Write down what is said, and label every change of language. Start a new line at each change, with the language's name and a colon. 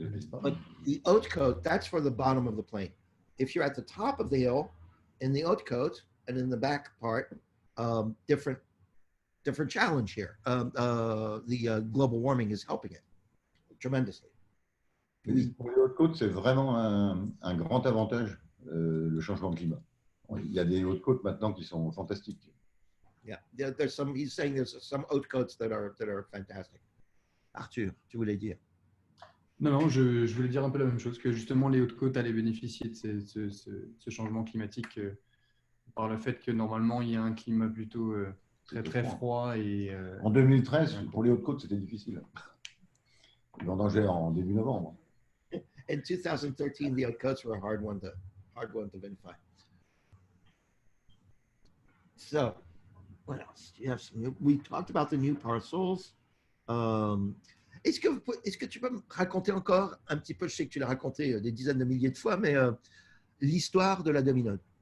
English: But the haute côte, that's for the bottom of the plain. If you're at the top of the hill, in the haute côte and in the back part, different challenge here. The global warming is helping it tremendously.
French: Oui. Pour les Hautes-Côtes, c'est vraiment un grand avantage, le changement de climat. Il y a des Hautes-Côtes maintenant qui sont fantastiques.
English: Yeah, there's some. He's saying there's some haute côtes that are fantastic.
French: Arthur, tu voulais dire? Non, je voulais dire un peu la même chose, que justement les Hautes-Côtes allaient bénéficier de ce changement climatique par le fait que normalement il y a un climat plutôt très très froid. Et, en 2013, pour les Hautes-Côtes, c'était difficile. Vendanger en début novembre.
English: In 2013, the haute côtes were a hard one to vinify. So, What else? Do you have some we talked about the new parcels.
French: Est-ce que tu peux me raconter encore un petit peu, je sais que tu l'as raconté des dizaines de milliers de fois, mais l'histoire de la Dominode?